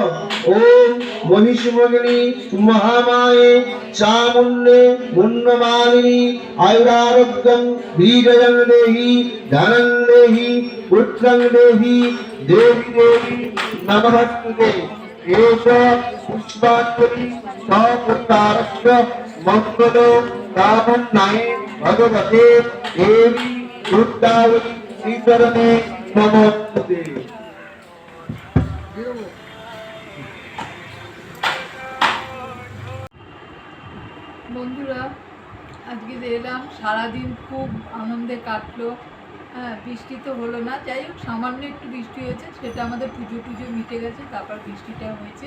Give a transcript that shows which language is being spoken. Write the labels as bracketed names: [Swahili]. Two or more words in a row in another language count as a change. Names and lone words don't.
[Sanskrit] ओम महिषमोहिनी महामाये चामुण्डे मुण्डमालिनी आयुरारोग्यं वीर्यं देहि धनं देहि पुत्रं देहि देवी देवी नमस्ते। एष पुष्पांजलि सपुल्लारस्य मंगलो कामन्ये भगवते देवी दुर्गावै श्रीचरणे नमस्ते। [Bangla] বন্ধুরা, আজকে এলাম, সারাদিন খুব আনন্দে কাটলো। হ্যাঁ, বৃষ্টি তো হলো না, যাই হোক সামান্য একটু বৃষ্টি হয়েছে, সেটা আমাদের পুজো টুজো মিটে গেছে, তারপর বৃষ্টিটা হয়েছে।